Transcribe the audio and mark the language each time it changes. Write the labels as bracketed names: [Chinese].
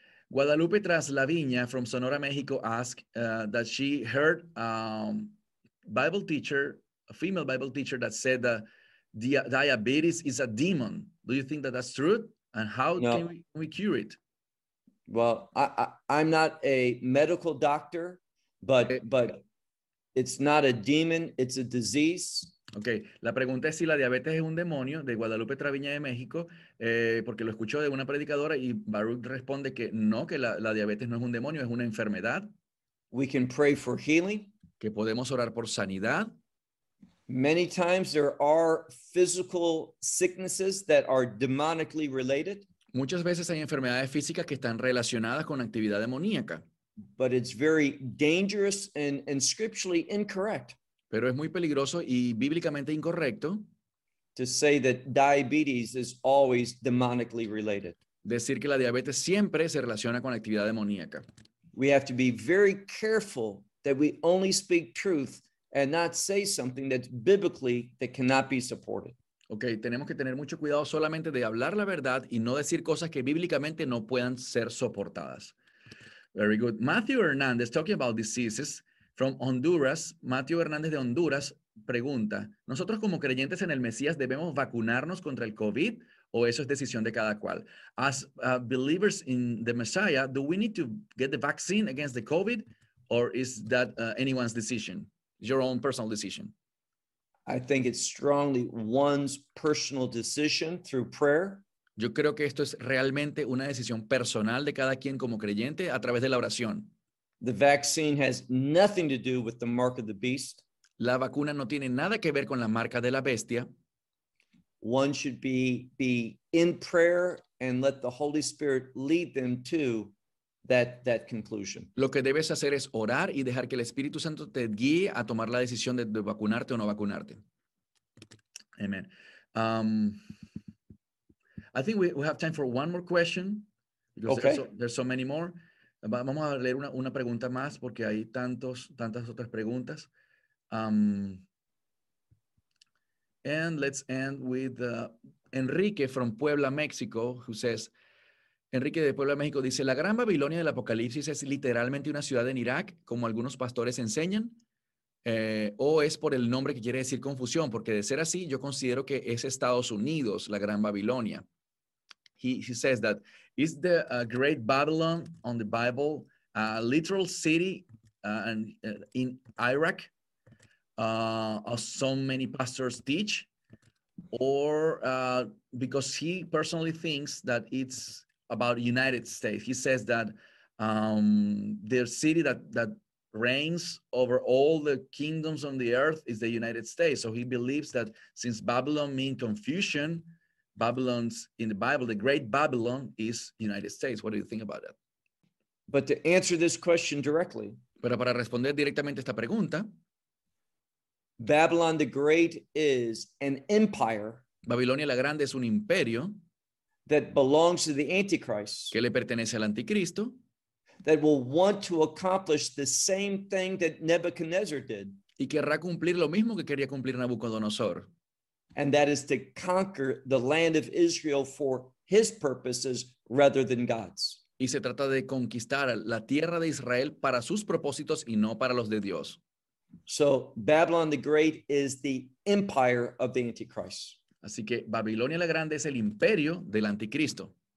[English] Guadalupe Traslaviña from Sonora, Mexico asked that she heard Bible teacher, a female Bible teacher that said that diabetes is a demon. Do you think that that's true? And how No. can we cure it? Well, I'm not a medical doctor, but it's not a demon, it's a disease. [Spanish] Okay, la pregunta es si la diabetes es un demonio, de Guadalupe Traviña de México, porque lo escuchó de una predicadora y Baruch responde que no, que la diabetes no es un demonio, es una enfermedad. [English] We can pray for healing. [Spanish] Que podemos orar por sanidad. [English] Many times there are physical sicknesses that are demonically related. [Spanish] Muchas veces hay enfermedades físicas que están relacionadas con actividad demoníaca. [English] But it's very dangerous and scripturally incorrect. [Spanish] Pero es muy peligroso y bíblicamente incorrecto. [English] to say that diabetes is always demonically related. [Spanish] Decir que la diabetes siempre se relaciona con la actividad demoníaca. [English] We have to be very careful that we only speak truth and not say something that's biblically that cannot be supported. [Spanish] Okay, tenemos que tener mucho cuidado solamente de hablar la verdad y no decir cosas que bíblicamente no puedan ser soportadas. [English] Very good. Matthew Hernandez, talking about diseases from Honduras. [Spanish] Matthew Hernandez de Honduras pregunta, ¿nosotros como creyentes en el Mesías debemos vacunarnos contra el COVID o eso es decisión de cada cual? [English] As believers in the Messiah, do we need to get the vaccine against the COVID or is that anyone's decision? Your own personal decision. I think it's strongly one's personal decision through prayer. [Spanish] Yo creo que esto es realmente una decisión personal de cada quien como creyente a través de la oración. [English] The vaccine has nothing to do with the mark of the beast. [Spanish] La vacuna no tiene nada que ver con la marca de la bestia. [English] One should be in prayer and let the Holy Spirit lead them to that conclusion. [Spanish] Lo que debes hacer es orar y dejar que el Espíritu Santo te guíe a tomar la decisión de vacunarte o no vacunarte. [English] Amen. I think we have time for one more question. Because okay. There's so many more. [Spanish] Vamos a leer una pregunta más porque hay tantas otras preguntas. [English] And let's end with Enrique from Puebla, Mexico, who says, [Spanish] Enrique de Puebla, México dice, ¿la gran Babilonia del Apocalipsis es literalmente una ciudad en Irak, como algunos pastores enseñan? ¿O es por el nombre que quiere decir confusión? Porque de ser así, yo considero que es Estados Unidos, la gran Babilonia. [English] He says that, is the Great Babylon on the Bible a literal city in Iraq, as so many pastors teach? Or because he personally thinks that it's about United States. He says that the city that reigns over all the kingdoms on the earth is the United States. So he believes that since Babylon means confusion, Babylon's in the Bible, the Great Babylon is United States. What do you think about that? But to answer this question directly, [Spanish] pero para responder directamente esta pregunta, [English] Babylon the Great is an empire. [Spanish] Babilonia la Grande es un imperio. [English] That belongs to the Antichrist. [Spanish] Que le pertenece al Anticristo. [English] That will want to accomplish the same thing that Nebuchadnezzar did. [Spanish] Y querrá cumplir lo mismo que quería cumplir Nabucodonosor. [English] And that is to conquer the land of Israel for his purposes rather than God's. [Spanish] Y se trata de conquistar la tierra de Israel para sus propósitos y no para los de Dios. [English] So Babylon the Great is the empire of the Antichrist. [Spanish] Así que Babilonia la Grande es el imperio del Anticristo.